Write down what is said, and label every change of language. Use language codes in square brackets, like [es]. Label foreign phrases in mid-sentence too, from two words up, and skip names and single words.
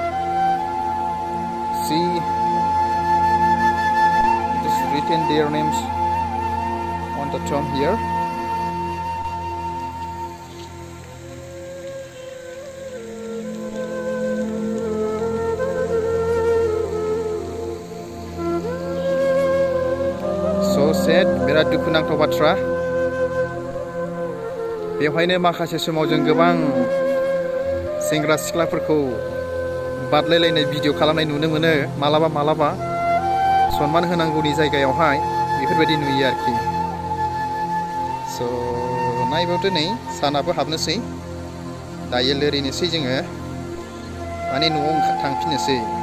[en] See, just written their names on the tomb here. So sad, [brx] बिराद दुखुनांथाव बाथ्रा बेवहायनो माखासे समाव जों गोबां सेंग्रा सिख्लाफोरखौ बादलायलायनाय भिडिअ खालामनाय नुनो मोनो मालाबा सनमान होनांगौनि जायगायावहाय बेफोरबायदि नुयो आरोखि स' नायबावदो नै सानाबो हाबनोसै दायो लोरिनोसै जोङो माने न'आव थांफिननोसै